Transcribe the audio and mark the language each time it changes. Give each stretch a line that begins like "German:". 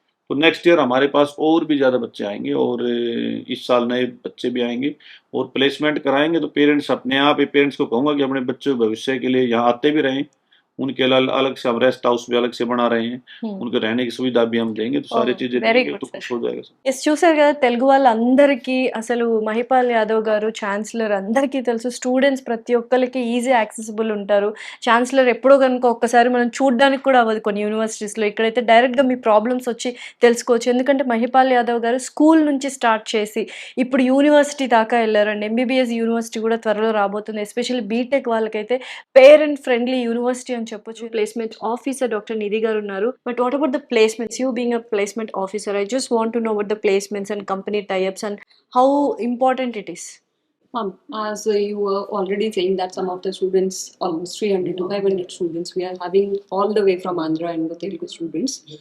Hindi: तो next year हमारे पास और भी ज़्यादा बच्चे आएंगे, और इस साल नए बच्चे भी आएंगे और प्लेसमेंट कराएंगे। तो पेरेंट्स अपने आप ही, पेरेंट्स को कहूँगा कि अपने बच्चों के भविष्य के लिए यहाँ आते भी रहें। उनके अलग से हम रेस्ट हाउस भी अलग से बना रहे हैं, उनके रहने की सुविधा भी हम देंगे, तो सारी चीजें
English: very
Hindi: देंगे
English: good
Hindi: तो
English: Sir.
Hindi: खुश हो जाएगा सब।
Telugu: ఎస్, చూసారు కదా, తెలుగు వాళ్ళందరికీ అసలు మహిపాల్ యాదవ్ గారు ఛాన్సలర్ అందరికీ తెలుసు. స్టూడెంట్స్ ప్రతి ఒక్కరికి ఈజీ యాక్సెసిబుల్ ఉంటారు. ఛాన్సలర్ ఎప్పుడో కనుక ఒక్కసారి మనం చూడడానికి కూడా అవ్వదు కొన్ని యూనివర్సిటీస్లో. ఇక్కడైతే డైరెక్ట్గా మీ ప్రాబ్లమ్స్ వచ్చి తెలుసుకోవచ్చు. ఎందుకంటే మహిపాల్ యాదవ్ గారు స్కూల్ నుంచి స్టార్ట్ చేసి ఇప్పుడు యూనివర్సిటీ దాకా వెళ్ళారండి. ఎంబీబీఎస్ యూనివర్సిటీ కూడా త్వరలో రాబోతుంది. ఎస్పెషల్లీ బీటెక్ వాళ్ళకైతే పేరెంట్ ఫ్రెండ్లీ యూనివర్సిటీ అని చెప్పొచ్చు. ప్లేస్మెంట్ ఆఫీసర్ డాక్టర్ నిధి గారు ఉన్నారు.
English: But what about the placements? You being a placement officer, I just want to know about the placements and company tie-ups and how important it is. As you were already saying that some of the students, almost 300 to 500 students, we are having all the way from Andhra and the Telugu students.